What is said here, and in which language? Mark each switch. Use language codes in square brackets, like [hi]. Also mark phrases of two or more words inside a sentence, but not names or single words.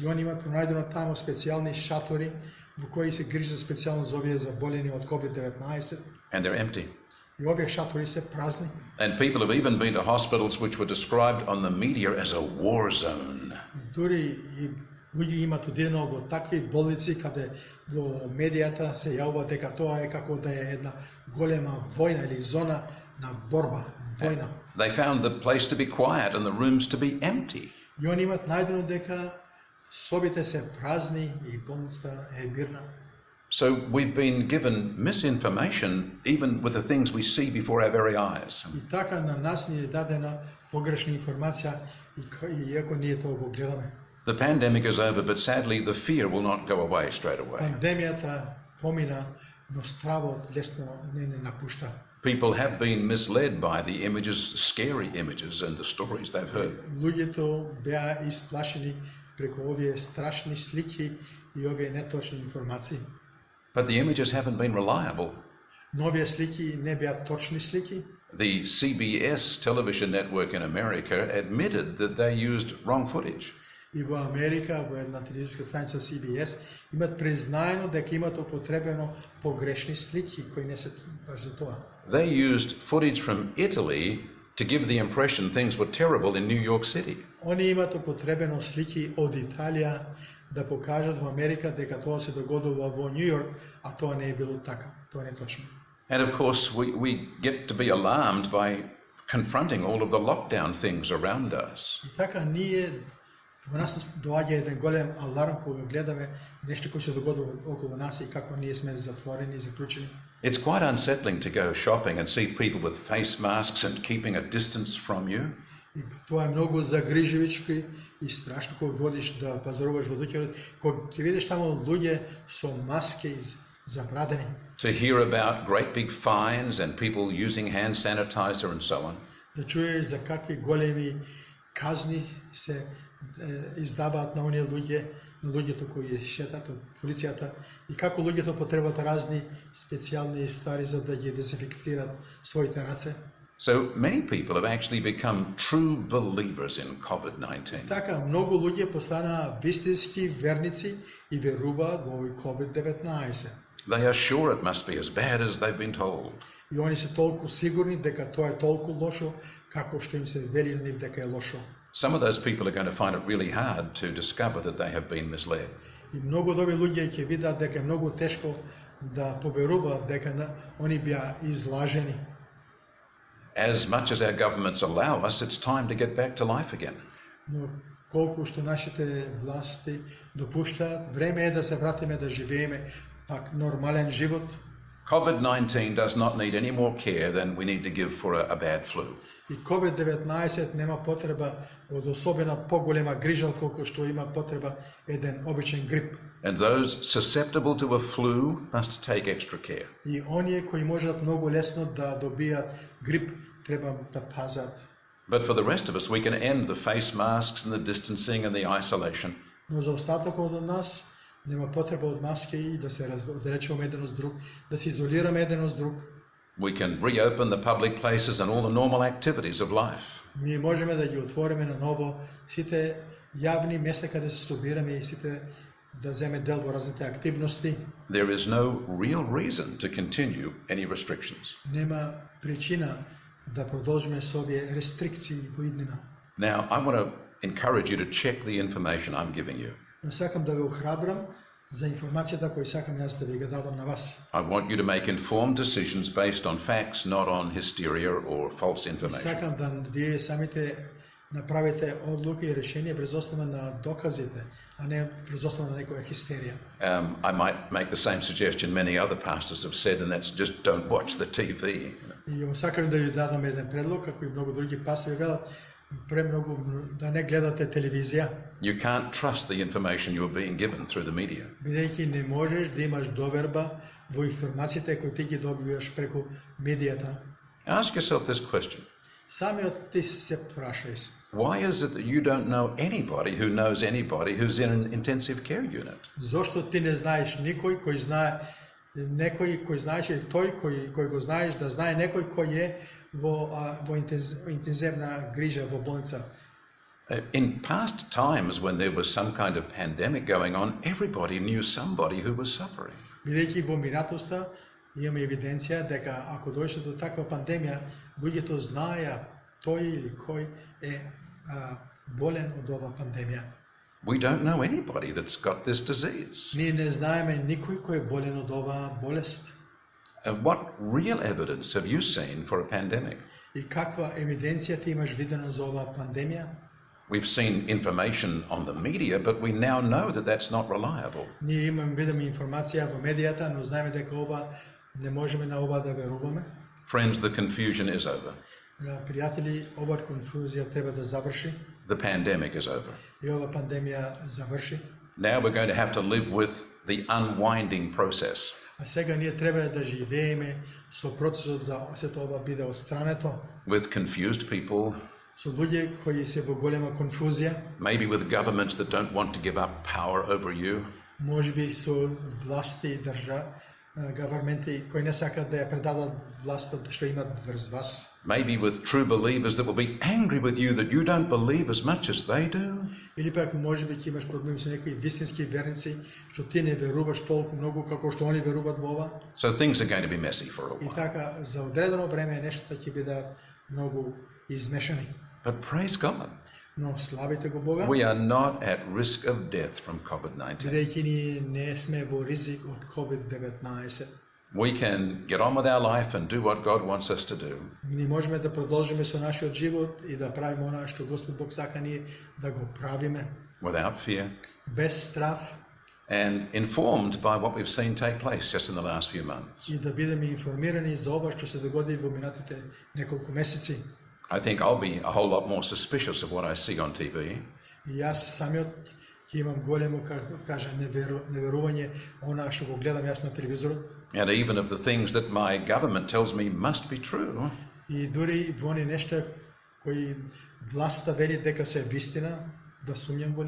[mk] И они имаат пронајдено тамо специјални шатори во кои се грижат специјално за овие заболени од COVID-19. [en] And they're empty. [mk] И овие шатори се празни. [en] And people have even been to hospitals which were described on the media as a war zone. [mk] Дури и луѓе имаат одидено во такви болници каде во медијата се јавува дека тоа е како да е една голема војна или зона на борба, војна. [en] They found the place to be quiet and the rooms to be empty. [mk] И они имаат најдено дека собите се празни и болницата е мирна. [en] So we've been given misinformation even with the things we see before our very eyes. [mk] И така на нас ни е дадена погрешна информација иако ние тоа го гледаме. [en] The pandemic is over, but sadly the fear will not go away straight away. [mk] Пандемијата помина, но стравот лесно не напушта. [en] People have been misled by the images, scary images, and the stories they've heard. [mk] Луѓето беа исплашени преку овие страшни слики и овие неточни информации. [en] But the images haven't been reliable. [mk] Но овие слики не беа точни слики. [en] The CBS television network in America admitted that they used wrong footage. [mk] И во Америка, во една телевизиска станица CBS, имат признаено дека имат употребено погрешни слики кои не се баш за тоа. [en] They used footage from Italy to give the impression things were terrible in New York City. [mk] Они имат употребено слики од Италија да покажат во Америка дека тоа се догодува во Нью Йорк, а тоа не е било така. Тоа не е точно. [en] And of course, we get to be alarmed by confronting all of the lockdown things around us. [mk] И така ние во нас доаѓа еден голем аларм кога гледаме нешто кои се догодува околу нас и како ние сме затворени и заклучени. [en] It's quite unsettling to go shopping and see people with face masks and keeping a distance from you. [mk] И тоа е многу загрижливичко и страшно кога одиш да пазаруваш во дуќерот, кога ќе видиш таму луѓе со маски забрадени. [en] To hear about great big fines and people using hand sanitizer and so on. [mk] Да чуеш за какви големи казни се издаваат на оние луѓе, на луѓето кои шетат од полицијата и како луѓето потребат разни специјални ствари за да ги дезинфектират своите раце. [en] So many people have actually become true believers in COVID-19. [mk] Така многу луѓе постанаа вистински верници и веруваат во овој COVID-19. [en] They are sure it must be as bad as they've been told. [mk] И они се толку сигурни дека тоа е толку лошо како што им се велили дека е лошо. [en] Some of those people are going to find it really hard to discover that they have been misled. [mk] И многу од овие луѓе ќе видат дека е многу тешко да поверуваат дека они беа излажени. [en] As much as our governments allow us, it's time to get back to life again. [mk] Но колку што нашите власти допуштаат, време е да се вратиме да живееме пак нормален живот. [en] COVID-19 does not need any more care than we need to give for a bad flu. [mk] И COVID-19 нема потреба од особена поголема грижа колку што има потреба еден обичен грип. [en] And those susceptible to a flu must take extra care. [mk] И оние кои можат многу лесно да добијат грип треба да пазат. [en] But for the rest of us, we can end the face masks and the distancing and the isolation. [mk] Но за остатокот од нас нема потреба од маски и да се оддалечуваме еден од друг, да се изолираме еден од друг. [en] We can reopen the public places and all the normal activities of life. [mk] Ние можеме да ги отвориме на ново сите јавни места каде се собираме и сите да земе дел во разните активности. [en] There is no real reason to continue any restrictions. [mk] Нема причина да продолжиме со овие рестрикции во иднина. [en] Now, I want to encourage you to check the information I'm giving you. [mk] Но сакам да ве охрабрам за информацијата која сакам јас да ви го дадам на вас. [en] I want you to make informed decisions based on facts, not on hysteria or false information. [mk] Сакам да вие самите направите одлуки и решенија врз основа на доказите, а не врз основа на некоја хистерија. [en] I might make the same suggestion many other pastors have said, and that's just don't watch the TV. [mk] И сакам да ви дадам еден предлог, како и многу други пастори велат, премногу да не гледате телевизија. [en] You can't trust the information you're being given through the media. [mk] Бидејќи не можеш да имаш доверба во информациите кои ти ги добиваш преку медијата. [en] Ask yourself this question. [mk] Самиот ти се прашај се. [en] Why is it that you don't know anybody who knows anybody who's in an intensive care unit? [mk] Зошто ти не знаеш никој кој знае некој кој знаеш или тој кој го знаеш да знае некој кој е во интензивна грижа во болница? [en] In past times when there was some kind of pandemic going on, everybody knew somebody who was suffering. [mk] Бидејќи во минатоста имаме евиденција дека ако дојде до таква пандемија, луѓето знаеа тој или кој е болен од ова пандемија. [en] We don't know anybody that's got this disease. [mk] Ние не знаеме никој кој е болен од оваа болест. [en] What real evidence have you seen for a pandemic? [mk] И каква евиденција ти имаш видена за оваа пандемија? [en] We've seen information on the media, but we now know that that's not reliable. [mk] Ние видиме информација во медијата, но знаеме дека ова не можеме на ова да веруваме. [en] Friends, the confusion is over. [mk] Пријатели, оваа конфузија треба да заврши. [en] The pandemic is over. [mk] И ова пандемија заврши. [en] Now we're going to have to live with the unwinding process. [mk] А сега ние треба да живееме со процесот за сето ова биде отстрането, [en] With confused people, [mk] со луѓе кои се во голема конфузија, [en] maybe with governments that don't want to give up power over you, [mk] можеби со власти и governmenти кои не сакаат да ја предадат власта што имат врз вас. [en] maybe with true believers that will be angry with you that you don't believe as much as they do. [mk] Или пак можеби ќе имаш проблеми со некои вистински верници што ти не веруваш толку многу како што они веруваат во ова. [en] So things are going to be messy for a [mk] И [en] while. [mk] така за одредено време нештата ќе бидат многу измешани. [en] But praise God, [mk] Но славите го Бога, [en] we are not at risk of death from COVID-19. [mk] бидејќи ние не сме во ризик од COVID-19. [en] We can get on with our life and do what God wants us to do. [mk] Ние можеме да продолжиме со нашиот живот и да правиме она што Господ Бог сака ние да го правиме [en] Without fear, [mk] без страв [en] and informed by what we've seen take place just in the last few months. [mk] и да бидеме информирани за ова што се догоди во минатите неколку месеци. [en] I think I'll be a whole lot more suspicious of what I see on TV. [mk] И јас самиот ќе имам големо, како кажа, неверување она што го гледам јас на телевизорот. [en] And even of the things that my government tells me must be true. [mk] И дури во они нешта кои власта вели дека се вистина, да сумњам во нив.